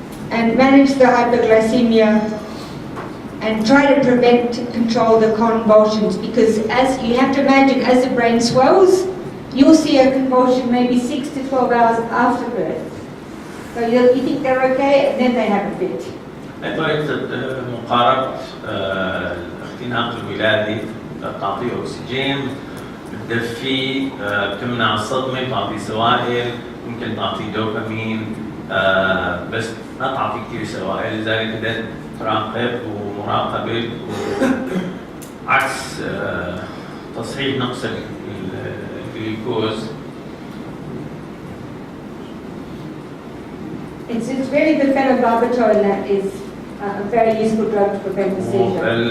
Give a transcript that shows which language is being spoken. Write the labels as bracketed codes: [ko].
[en] And manage the hyperglycemia. And try to control the convulsions, because as you have to imagine, as the brain swells, you'll see a convulsion maybe 6 to 12 hours after birth. So you think they're okay, and then they have a fit. [ar] طريقة مقاربة الاختناق الولادي بتعطيه أكسجين، بتدفيه، بتمنع الصدمة، بتعطيه سوائل، ممكن تعطيه دوبامين، بس ما تعطيه كثير سوائل، لذلك بدأت تراقب ومراقبة عكس تصحيح نقص الجلوكوز. [en] It's really the phenobarbital that is a very useful drug to prevent the seizure.